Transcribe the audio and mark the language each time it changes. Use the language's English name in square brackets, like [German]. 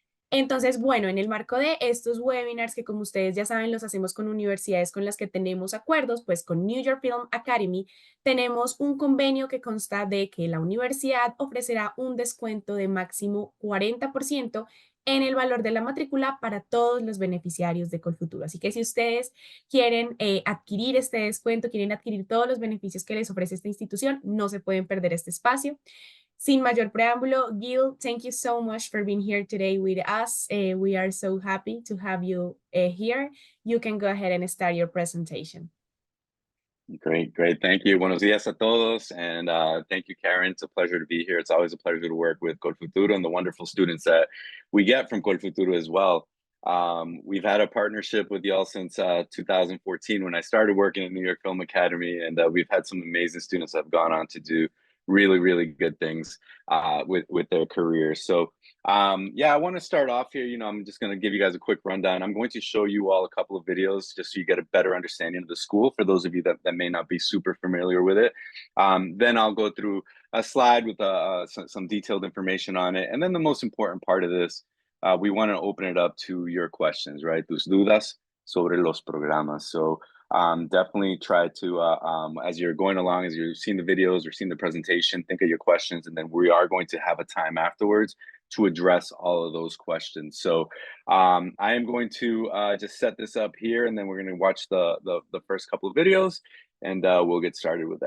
[Spanish] Entonces, bueno, en el marco de estos webinars que como ustedes ya saben los hacemos con universidades con las que tenemos acuerdos, pues con New York Film Academy tenemos un convenio que consta de que la universidad ofrecerá un descuento de máximo 40% en el valor de la matrícula para todos los beneficiarios de COLFUTURO. Así que si ustedes quieren adquirir este descuento, quieren adquirir todos los beneficios que les ofrece esta institución, no se pueden perder este espacio. Sin mayor preámbulo, [English] Gil, thank you so much for being here today with us. We are so happy to have you here. You can go ahead and start your presentation. Great, great. Thank you. [Spanish] Buenos días a todos. [English] And thank you, Karen. It's a pleasure to be here. It's always a pleasure to work with COLFUTURO and the wonderful students that we get from COLFUTURO as well. We've had a partnership with y'all since 2014 when I started working at New York Film Academy, and we've had some amazing students that have gone on to do really, really good things with their careers. So yeah, I want to start off here. I'm just going to give you guys a quick rundown. I'm going to show you all a couple of videos just so you get a better understanding of the school for those of you that may not be super familiar with it. Then I'll go through a slide with some detailed information on it. And then the most important part of this, we want to open it up to your questions, right? [Spanish] Tus dudas sobre los programas. [English] So definitely try to, as you're going along, as you're seeing the videos or seeing the presentation, think of your questions, and then we are going to have a time afterwards to address all of those questions. So I am going to just set this up here, and then we're going to watch the first couple of videos, and we'll get started with that.